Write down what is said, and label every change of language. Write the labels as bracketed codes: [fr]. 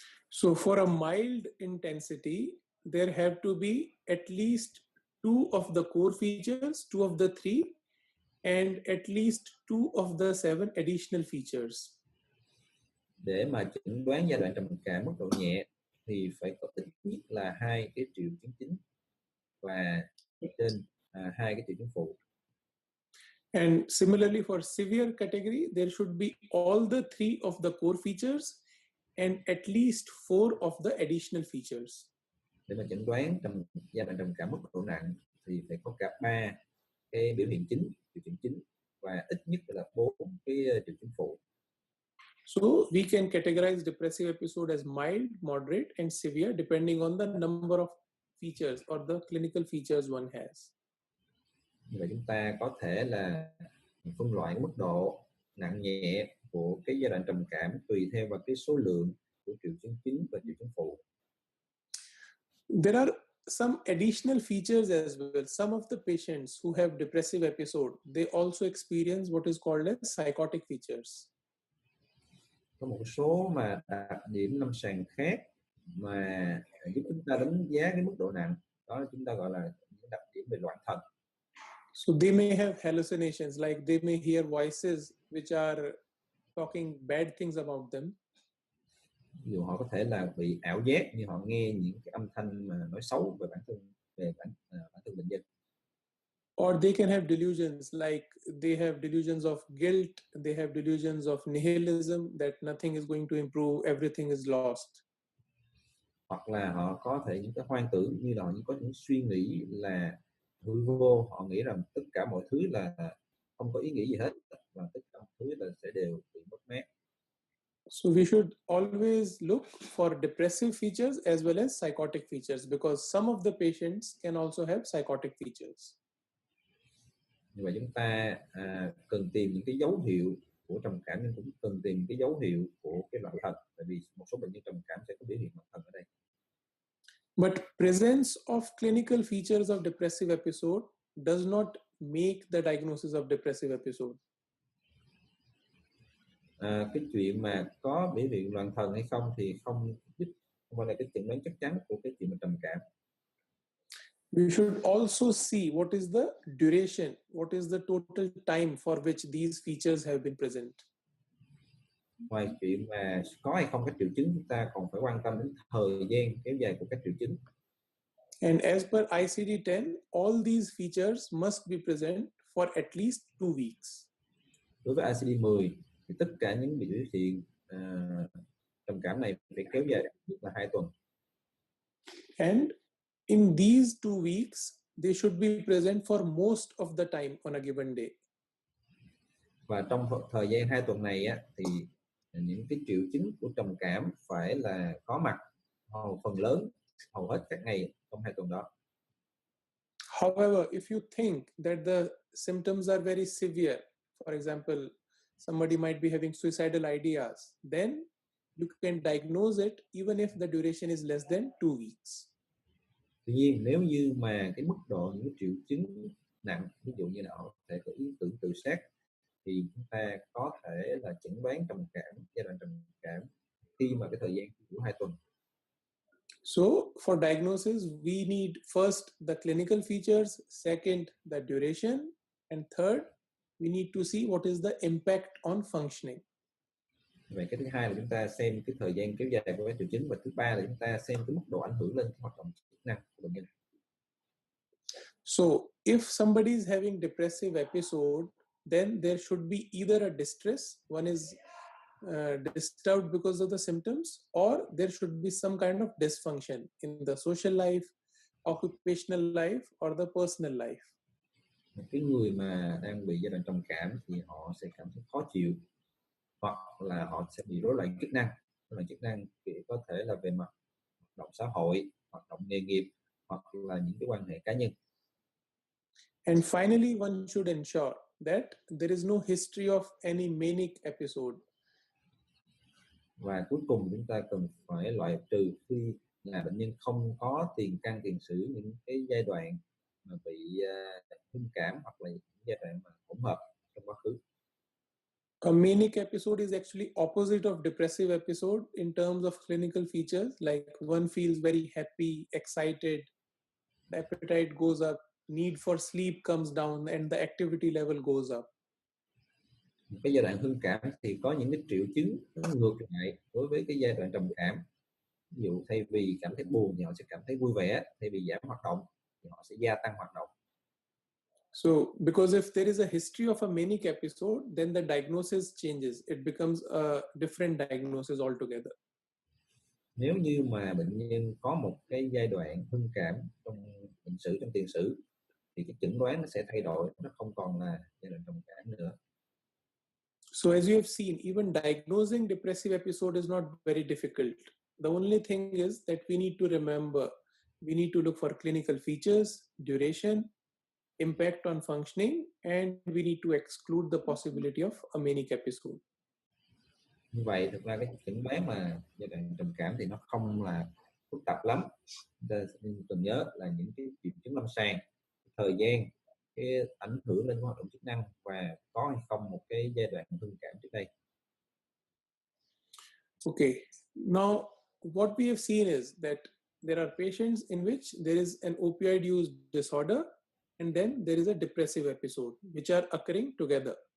[en] So for a mild intensity, there have to be at least 2 of the core features, 2 of the 3, and at least 2 of the 7 additional features. [vi] Để mà chẩn đoán giai đoạn trầm cảm mức độ nhẹ thì phải có ít nhất là 2 cái triệu chứng chính và trên 2 cái triệu chứng phụ. [en] And similarly for severe category, there should be all the 3 of the core features and at least 4 of the additional features. [vi] Để mà chẩn đoán giai đoạn trầm cảm mức độ nặng thì phải có cả 3 cái biểu hiện chính, triệu chứng chính và ít nhất là 4 cái triệu chứng phụ. [en] So we can categorize depressive episode as mild, moderate, and severe depending on the number of features or the clinical features one has. [vi] Như vậy chúng ta có thể là phân loại mức độ nặng nhẹ của cái giai đoạn trầm cảm tùy theo vào cái số lượng của triệu chứng chính và triệu chứng phụ. [en] There are some additional features as well. Some of the patients who have depressive episode, they also experience what is called as psychotic features. [vi] Có một số mà đặc điểm lâm sàng khác mà giúp chúng ta đánh giá cái mức độ nặng, đó là chúng ta gọi là những đặc điểm về loạn thần. [en] So they may have hallucinations, like they may hear voices which are talking bad things about them. [vi] Ví dụ họ có thể là bị ảo giác, như họ nghe những cái âm thanh mà nói xấu về bản thân bệnh nhân. [en] Or they can have delusions, like they have delusions of guilt, they have delusions of nihilism, that nothing is going to improve, everything is lost. [vi] hoặc là họ có thể những cái hoang tưởng, như là họ có những suy nghĩ là hư vô, họ nghĩ rằng tất cả mọi thứ là không có ý nghĩa gì hết, và tất cả mọi thứ là sẽ đều bị mất mát. [en] So we should always look for depressive features as well as psychotic features, because some of the patients can also have psychotic features. [vi] Như vậy chúng ta cần tìm những cái dấu hiệu của trầm cảm, nhưng cũng cần tìm cái dấu hiệu của cái loạn thần, tại vì một số bệnh nhân trầm cảm sẽ có biểu hiện loạn thần ở đây. [en] But presence of clinical features of depressive episode does not make the diagnosis of depressive episode. [vi] Cái chuyện mà có biểu hiện loạn thần hay không thì không phải là cái chẩn đoán chắc chắn của cái chuyện mà trầm cảm. [en] We should also see what is the duration, what is the total time for which these features have been present. [vi] Ngoài chuyện mà có hay không các triệu chứng, chúng ta còn phải quan tâm đến thời gian kéo dài của các triệu chứng. [en] And as per ICD-10, all these features must be present for at least 2 weeks. [vi] Đối với ICD-10 thì tất cả những biểu hiện trầm cảm này phải kéo dài là 2 tuần. [en] And in these 2 weeks, they should be present for most of the time on a given day. [vi] Và trong thời gian 2 tuần này thì những cái triệu chứng của trầm cảm phải là có mặt phần lớn, hầu hết các ngày trong 2 tuần đó. [en] However, if you think that the symptoms are very severe, for example, somebody might be having suicidal ideas, then you can diagnose it even if the duration is less than 2 weeks. [vi] Tuy nhiên nếu như mà cái mức độ những triệu chứng nặng, ví dụ như là họ có thể có ý tưởng tự sát, thì chúng ta có thể là chẩn đoán trầm cảm, giai đoạn trầm cảm khi mà cái thời gian của 2 tuần. [en] So for diagnosis, we need first the clinical features, second the duration, and third, we need to see what is the impact on functioning. [vi] Vậy cái thứ hai là chúng ta xem cái thời gian kéo dài của các triệu chứng, và thứ ba là chúng ta xem cái mức độ ảnh hưởng lên cái hoạt động chức năng của bệnh nhân. [en] So if somebody is having depressive episode, then there should be either a distress, one is disturbed because of the symptoms, or there should be some kind of dysfunction in the social life, occupational life, or the personal life. [vi] Cái người mà đang bị giai đoạn trầm cảm thì họ sẽ cảm thấy khó chịu, hoặc là họ sẽ bị rối loạn chức năng. Rối loạn chức năng thì có thể là về mặt hoạt động xã hội, hoạt động nghề nghiệp, hoặc là những cái quan hệ cá nhân. [en] And finally, one should ensure that there is no history of any manic episode. [vi] Và cuối cùng chúng ta cần phải loại trừ khi là bệnh nhân không có tiền căn tiền sử những cái giai đoạn mà bị hưng cảm, hoặc là những giai đoạn mà hỗn hợp trong quá khứ. [en] A manic episode is actually opposite of depressive episode in terms of clinical features, like one feels very happy, excited, the appetite goes up, need for sleep comes down, and the activity level goes up. [vi] Cái giai đoạn hưng cảm thì có những cái triệu chứng nó ngược lại đối với cái giai đoạn trầm cảm. Ví dụ thay vì cảm thấy buồn thì họ sẽ cảm thấy vui vẻ, thay vì giảm hoạt động thì họ sẽ gia tăng hoạt động. [en] So because if there is a history of a manic episode, then the diagnosis changes. It becomes a different diagnosis altogether. [vi] Nếu như mà bệnh nhân có một cái giai đoạn hưng cảm trong bệnh sử, trong tiền sử, thì cái chẩn đoán nó sẽ thay đổi, nó không còn là giai đoạn trầm cảm nữa. [en] So as you have seen, even diagnosing depressive episode is not very difficult. The only thing is that we need to remember, we need to look for clinical features, duration, impact on functioning, and we need to exclude the possibility of a manic episode. [vi] Như vậy thực ra cái chẩn đoán mà giai đoạn trầm cảm thì nó không là phức tạp lắm. Chúng ta cần nhớ là những cái triệu chứng lâm sàng, thời gian, cái ảnh hưởng lên hoạt động chức năng, và có hay không một cái giai đoạn hưng cảm trước đây. [en] Okay, now what we have seen is that there are patients in which there is an opioid use disorder, and then there is a depressive episode, which are occurring together.